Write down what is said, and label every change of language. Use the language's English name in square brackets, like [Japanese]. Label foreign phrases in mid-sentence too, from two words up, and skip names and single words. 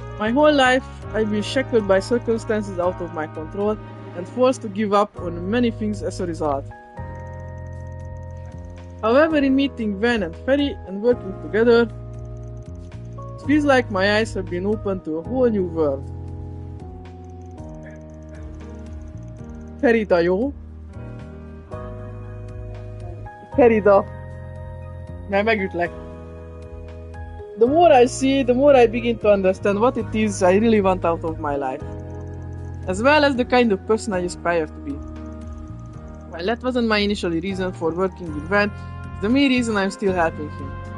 [English] My whole life, I've been shackled by circumstances out of my control and forced to give up on many things as a result. However, in meeting Van and Ferry and working together, it feels like my eyes have been opened to a whole new world. [Hungarian] Ferida, jó? Ferida. Mert megütlek. [English] The more I see, the more I begin to understand what it is I really want out of my life. As well as the kind of person I aspire to be. While that wasn't my initial reason for working with Van, it's the main reason I'm still helping him.